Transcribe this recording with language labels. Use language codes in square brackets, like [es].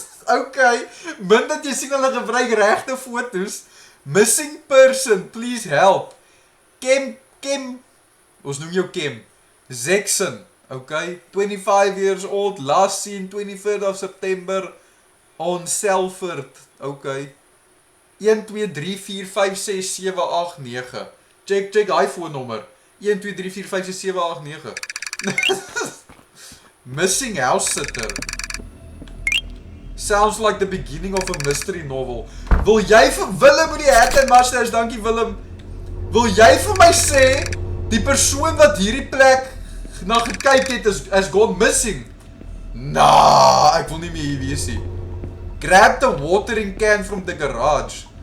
[af] Okay, min dat jy sien hulle gebruik regte foto's. [en] Missing person, please help. Kim, [af] ons noem jou Kim. [en] Jackson, okay, 25 years old, last seen 23rd of September on Selford, okay. [af] 1 2 3 4 5 6 7 8 9. Check hy foonnommer. [en] 1 2 3 4 5 6 7 8 9. Missing house sitter. Sounds like the beginning of a mystery novel. [af] Wil jy vir Willem met die hat en masters, dankie Willem. Wil jy vir my sê die persoon wat hierdie plek na gekyk het is [en] gone missing? [af] Nah, ek wil nie meer hier wees nie. [en] Grab the watering can from the garage.